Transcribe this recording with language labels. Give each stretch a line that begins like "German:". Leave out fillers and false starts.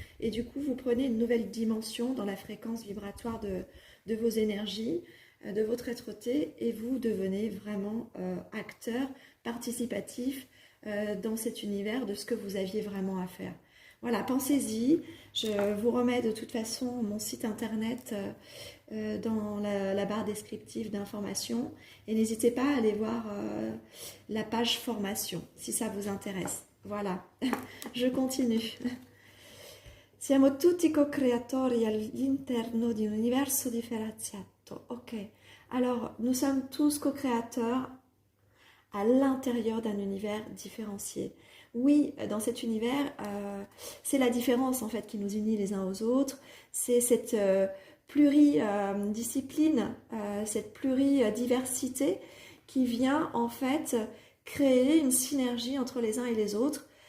French: Et du coup, vous prenez une nouvelle dimension dans la fréquence vibratoire de vos énergies, de votre être-té, et vous devenez vraiment acteur participatif dans cet univers de ce que vous aviez vraiment à faire. Voilà, pensez-y. Je vous remets de toute façon mon site internet dans la barre descriptive d'informations et n'hésitez pas à aller voir la page formation si ça vous intéresse. Voilà, je continue.
Italian: Siamo tutti co-creatori all'interno di un universo differenziato.
French: Ok, alors nous sommes tous co-créateurs à l'intérieur d'un univers différencié. Oui, dans cet univers, c'est la différence en fait qui nous unit les uns aux autres. C'est cette pluridiscipline, cette pluridiversité qui vient en fait créer une synergie entre les uns et les autres.